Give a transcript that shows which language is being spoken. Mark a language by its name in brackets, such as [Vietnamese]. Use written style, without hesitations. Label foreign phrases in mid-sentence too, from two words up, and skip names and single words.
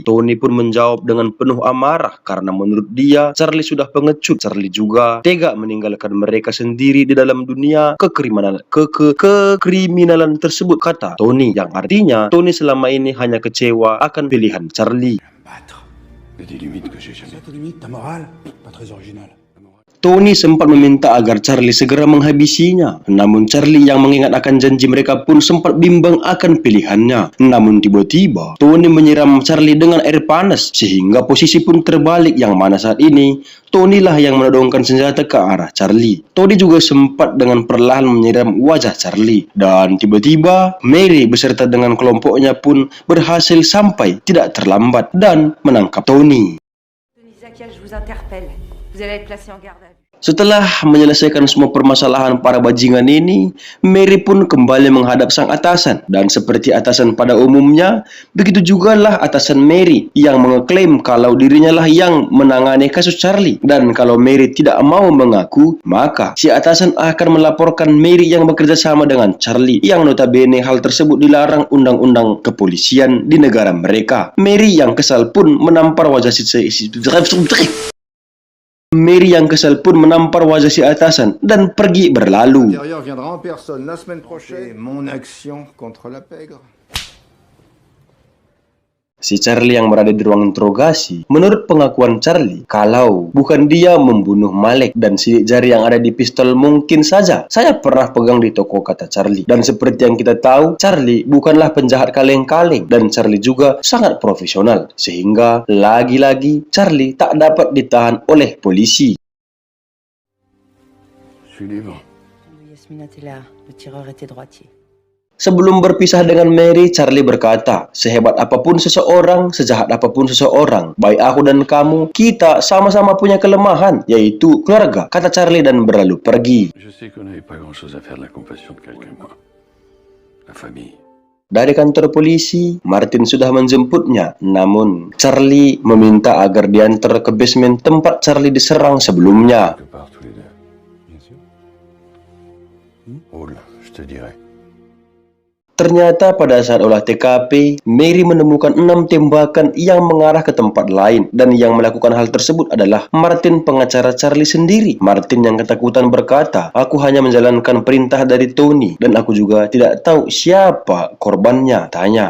[Indonesian] Tony pun menjawab dengan penuh amarah karena menurut dia Charlie sudah pengecut. Charlie juga tega meninggalkan mereka sendiri di dalam dunia kekriminalan tersebut, kata Tony, yang artinya Tony selama ini hanya kecewa akan pilihan Charlie. [French] Il y a des limites que j'ai jamais. Ça, tes limites, ta morale, pas très originale. [Indonesian] Tony sempat meminta agar Charlie segera menghabisinya. Namun Charlie yang mengingat akan janji mereka pun sempat bimbang akan pilihannya. Namun tiba-tiba Tony menyiram Charlie dengan air panas sehingga posisi pun terbalik, yang mana saat ini Tony lah yang menodongkan senjata ke arah Charlie. Tony juga sempat dengan perlahan menyiram wajah Charlie. Dan tiba-tiba Mary beserta dengan kelompoknya pun berhasil sampai tidak terlambat dan menangkap Tony. [French] Zakia, je vous interpelle. Vous allez être placé en garde à vue. [Indonesian] Setelah menyelesaikan semua permasalahan para bajingan ini, Mary pun kembali menghadap sang atasan. Dan seperti atasan pada umumnya, begitu jugalah atasan Mary yang mengeklaim kalau dirinya lah yang menangani kasus Charlie. Dan kalau Mary tidak mau mengaku, maka si atasan akan melaporkan Mary yang bekerja sama dengan Charlie, yang notabene hal tersebut dilarang undang-undang kepolisian di negara mereka. Mary yang kesal pun menampar wajah si Mary yang kesal pun menampar wajah si atasan dan pergi berlalu. [French] L'intérieur viendra en personne la semaine prochaine. Mon action contre la pègre. [Indonesian] Si Charlie yang berada di ruang interogasi, menurut pengakuan Charlie, kalau bukan dia membunuh Malek dan sidik jari yang ada di pistol mungkin saja saya pernah pegang di toko, kata Charlie. Dan seperti yang kita tahu, Charlie bukanlah penjahat kaleng-kaleng dan Charlie juga sangat profesional. Sehingga lagi-lagi Charlie tak dapat ditahan oleh polisi. [French] Je suis libre. Yasmina était là, le tireur était droitier. [Indonesian] Sebelum berpisah dengan Mary, Charlie berkata, sehebat apapun seseorang, sejahat apapun seseorang, baik aku dan kamu, kita sama-sama punya kelemahan, yaitu keluarga, kata Charlie dan berlalu pergi. [French] Je sais qu'on n'avait pas grand-chose à faire de la compassion de quelqu'un, moi. La famille. [Indonesian] Dari kantor polisi, Martin sudah menjemputnya. Namun, Charlie meminta agar diantar ke basement tempat Charlie diserang sebelumnya. [French] Quelque part, tous les deux. Bien sûr. Roule, je te dirai. [Indonesian] Ternyata pada saat olah TKP, Mary menemukan 6 tembakan yang mengarah ke tempat lain. Dan yang melakukan hal tersebut adalah Martin, pengacara Charlie sendiri. Martin yang ketakutan berkata, aku hanya menjalankan perintah dari Tony. Dan aku juga tidak tahu siapa korbannya, tanya.